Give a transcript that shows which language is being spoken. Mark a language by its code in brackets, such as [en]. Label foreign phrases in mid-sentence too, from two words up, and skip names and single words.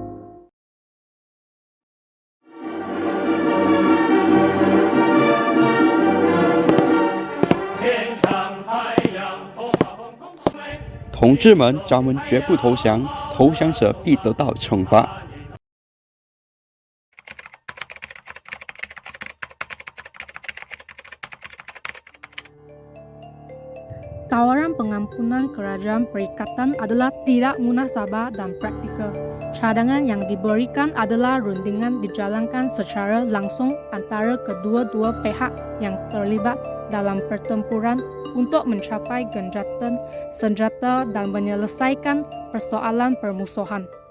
[zh] " 同志们，咱们绝不投降，投降者必得到惩罚。" [ms] Tawaran pengampunan kerajaan perikatan adalah tidak munasabah dan praktikal. Cadangan yang diberikan adalah rundingan dijalankan secara langsung antara kedua-dua pihak yang terlibat dalam pertempuran untuk mencapai gencatan senjata dan menyelesaikan persoalan permusuhan.